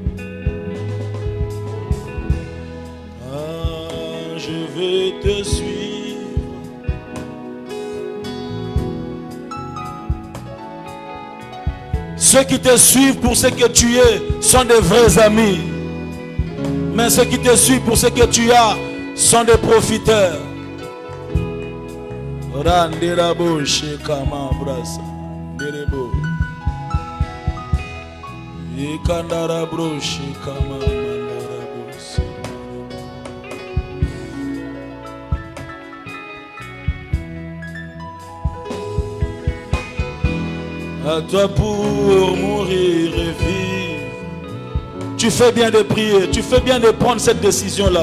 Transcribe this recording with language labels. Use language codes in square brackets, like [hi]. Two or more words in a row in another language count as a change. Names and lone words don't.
[fr] Ah, je veux te suivre. Ceux qui te suivent pour ce que tu es sont des vrais amis. Mais ceux qui te suivent pour ce que tu as sont des profiteurs. Randera boshe kama brasa derebo ikandara broshe kama mandara bose. À toi pour mourir et vivre. Tu fais bien de prier, tu fais bien de prendre cette décision là.